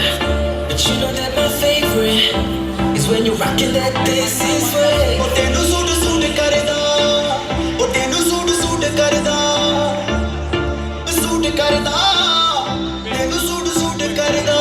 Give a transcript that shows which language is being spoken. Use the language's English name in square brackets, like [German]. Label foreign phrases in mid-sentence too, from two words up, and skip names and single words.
[English] But you know that my favorite is when you're rocking that this is way. [Punjabi] ਓਹ, ਤੈਨੂੰ ਸੂਟ ਸੂਟ ਕਰਦਾ, ਓਹ ਤੈਨੂੰ ਸੂਟ ਸੂਟ ਕਰਦਾ, ਸੂਟ ਕਰਦਾ, ਤੈਨੂੰ ਸੂਟ ਸੂਟ ਕਰਦਾ.